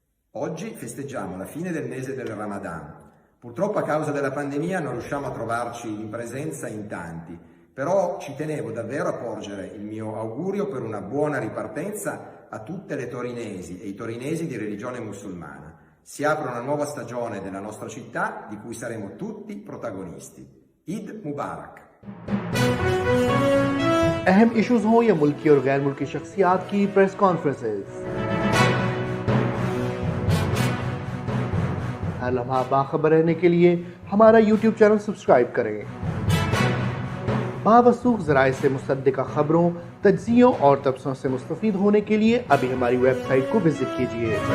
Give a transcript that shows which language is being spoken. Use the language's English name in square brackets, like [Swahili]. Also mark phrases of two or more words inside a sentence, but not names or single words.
[Italian] Oggi festeggiamo la fine del mese del Ramadan. Purtroppo a causa della pandemia non riusciamo a trovarci in presenza in tanti, però ci tenevo davvero a porgere il mio augurio per una buona ripartenza a tutte le torinesi e i torinesi di religione musulmana. Si apre una nuova stagione della nostra città di cui saremo tutti protagonisti. [Arabic] Eid Mubarak! [Urdu] اہم इश्यूज ہوں یا ملکی اور غیر ملکی شخصیات کی [English] press conferences, [Urdu] ہر لمحہ باخبر رہنے کے لیے ہمارا [English] YouTube channel [Urdu] सब्सक्राइब करें। باوثوق ذرائع سے مصدقہ خبروں، تجزیوں اور تبصروں سے مستفید ہونے کے لیے ابھی ہماری वेबसाइट کو विजिट کیجیے।